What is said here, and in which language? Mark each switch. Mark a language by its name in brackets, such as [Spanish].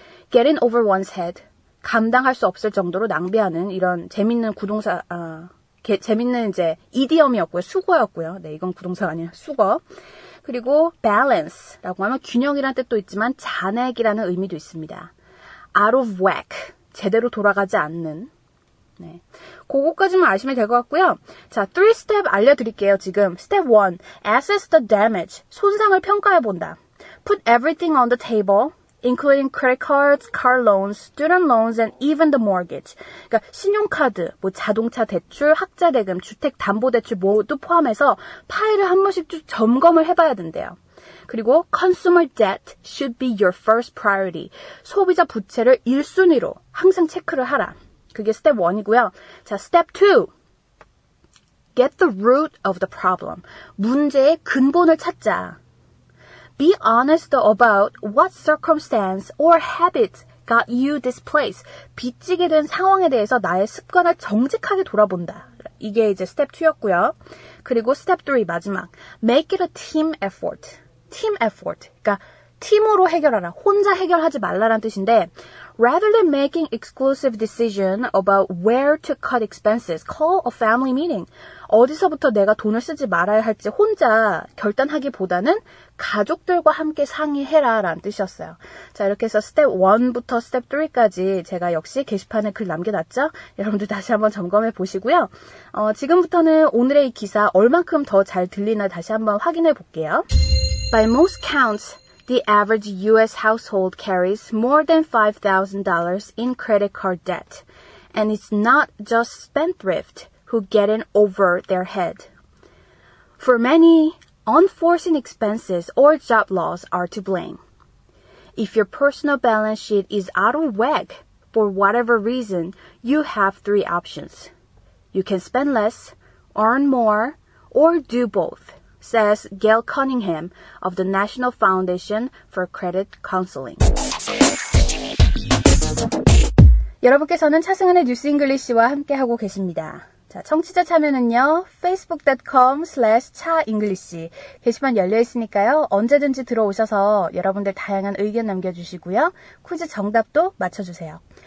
[English] getting over one's head, [Korean] 감당할 수 없을 정도로 낭비하는 이런 재밌는 구동사, 재밌는 이제 이디엄이었고요. 수거였고요. 네, 이건 구동사가 아니라 수거. 그리고 balance라고 하면 균형이라는 뜻도 있지만 잔액이라는 의미도 있습니다. [English] out of whack, [Korean] 제대로 돌아가지 않는. 네, 그거까지만 아시면 될 것 같고요. 자, 3스텝 알려드릴게요. 지금 Step 1, [English] assess the damage, [Korean] 손상을 평가해본다. [English] Put everything on the table, including credit cards, car loans, student loans, and even the mortgage. [Korean] 그러니까 신용카드, 뭐 자동차 대출, 학자 대금, 주택 담보 대출 모두 포함해서 파일을 한 번씩 쭉 점검을 해봐야 된대요. 그리고 [English] consumer debt should be your first priority. [Korean] 소비자 부채를 1순위로 항상 체크를 하라. 그게 스텝 1이고요. 자, 스텝 2. [English] Get the root of the problem. [Korean] 문제의 근본을 찾자. [English] Be honest about what circumstance or habit got you this place. [Korean] 빚지게 된 상황에 대해서 나의 습관을 정직하게 돌아본다. 이게 이제 스텝 2였고요. 그리고 스텝 3 마지막. [English] Make it a team effort. team effort. [Korean] 그러니까 팀으로 해결하라. 혼자 해결하지 말라라는 뜻인데 [English] rather than making exclusive decision about where to cut expenses, call a family meeting. [Korean] 어디서부터 내가 돈을 쓰지 말아야 할지 혼자 결단하기보다는 가족들과 함께 상의해라 라는 뜻이었어요. 자, 이렇게 해서 스텝 1부터 스텝 3까지 제가 역시 게시판에 글 남겨놨죠? 여러분들 다시 한번 점검해 보시고요. 지금부터는 오늘의 이 기사 얼만큼 더 잘 들리나 다시 한번 확인해 볼게요. [English] By most counts, the average U.S. household carries more than $5,000 in credit card debt. And it's not just spendthrift who get in over their head. For many, unforeseen expenses or job loss are to blame. If your personal balance sheet is out of whack for whatever reason, you have 3 options. You can spend less, earn more, or do both, says Gail Cunningham of the National Foundation for Credit Counseling. [Korean] 여러분께서는 차승은의 뉴스 잉글리시와 함께하고 계십니다. 자, 청취자 참여는요, facebook.com/차잉글리시 게시판 열려있으니까요, 언제든지 들어오셔서 여러분들 다양한 의견 남겨주시고요, 퀴즈 정답도 맞춰주세요.